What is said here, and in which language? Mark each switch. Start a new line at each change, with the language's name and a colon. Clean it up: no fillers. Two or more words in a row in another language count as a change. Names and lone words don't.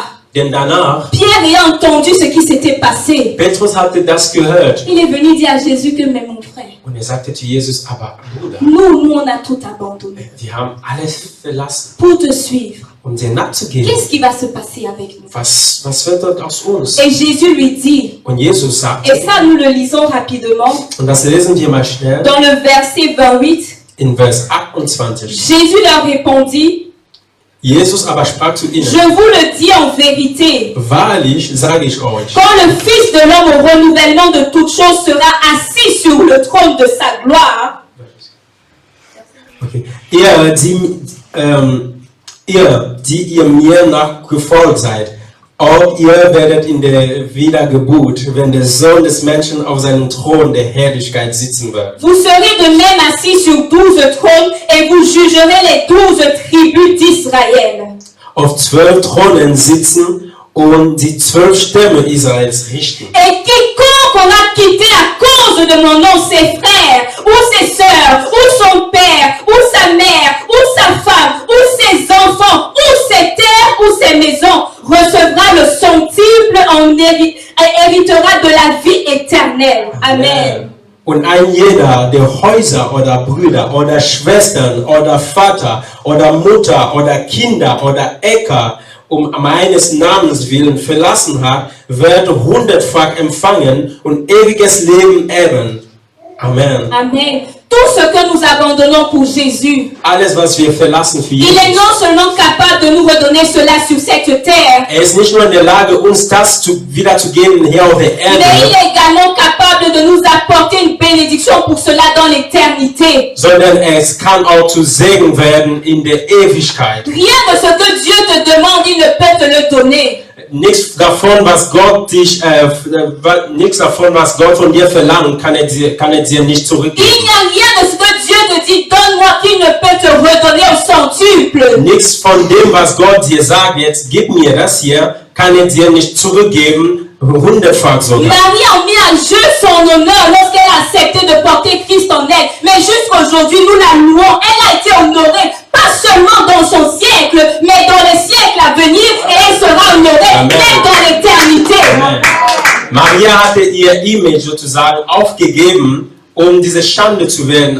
German: Denn danach,
French: Pierre ayant entendu ce qui s'était passé,
German: Petrus hatte das gehört.
French: il est venu dire à Jésus que, mais mon frère,
German: Und sagte zu Jesus, aber Bruder,
French: nous on a tout abandonné
German: wir haben alles verlassen,
French: pour te suivre.
German: um dir nachzugehen.
French: Qu'est-ce qui va se passer avec nous?
German: Was wird dort aus uns?
French: Et Jésus lui dit,
German: Und Jesus sagt,
French: et ça nous le lisons rapidement,
German: und das lesen wir mal schnell,
French: dans le verset 28,
German: in Vers 28.
French: Jésus leur répondit,
German: Jesus aber sprach zu
French: je
German: ihnen,
French: vous le dis en vérité,
German: wahrlich sage ich euch,
French: quand le Fils de l'homme au renouvellement de toutes choses sera assis sur le trône de sa gloire, okay.
German: Die ihr mir nachgefolgt seid, auch ihr werdet in der Wiedergeburt, wenn der Sohn des Menschen auf seinem Thron der Herrlichkeit sitzen wird.
French: vous serez de même assis sur 12 trônes et vous jugerez les 12 tribus d'Israël.
German: Auf 12 Thronen sitzen und die 12 Stämme Israels richten.
French: Et quiconque aura quitté à cause de mon nom ses frères, ou ses sœurs, ou son père, ou sa mère, ou sa femme, ou ses enfants, ou ses terres, ou ses maisons, recevra le centuple et héritera de la vie éternelle. Amen.
German: Und ein jeder, der Häuser oder Brüder oder Schwestern oder Vater oder Mutter oder Kinder oder Äcker um meines Namens willen verlassen hat, wird 100-fach empfangen und ewiges Leben erben. Amen. Amen.
French: Tout ce que nous abandonnons pour Jésus,
German: Alles, was wir verlassen für
French: il est
German: Jesus.
French: non seulement capable de nous redonner cela sur cette terre,
German: Er ist nicht nur in der Lage, uns das wiederzugeben hier auf der
French: mais il
German: Erde,
French: est également capable de nous apporter une bénédiction pour cela dans l'éternité.
German: sondern es kann auch zu Segen werden in der Ewigkeit.
French: Rien de ce que Dieu te demande, il ne peut te le donner.
German: Nichts davon, was Gott von dir verlangt, kann er dir nicht
French: Il
German: zurückgeben.
French: n'y a rien de ce que Dieu te dit, donne-moi, qu'il ne peut te redonner au centuple.
German: Nichts von dem, was Gott dir sagt, jetzt gib mir das hier, kann er dir nicht zurückgeben, 100-fach sogar.
French: Marie a mis à jeu son honneur lorsqu'elle a accepté de porter Christ en elle. Mais jusqu'aujourd'hui, nous la louons. Elle a été honorée, pas seulement dans son siècle, mais dans les siècles à venir. Et elle sera honorée Amen. même dans l'éternité.
German: Maria hatte ihr Image sozusagen aufgegeben, um diese Schande zu werden.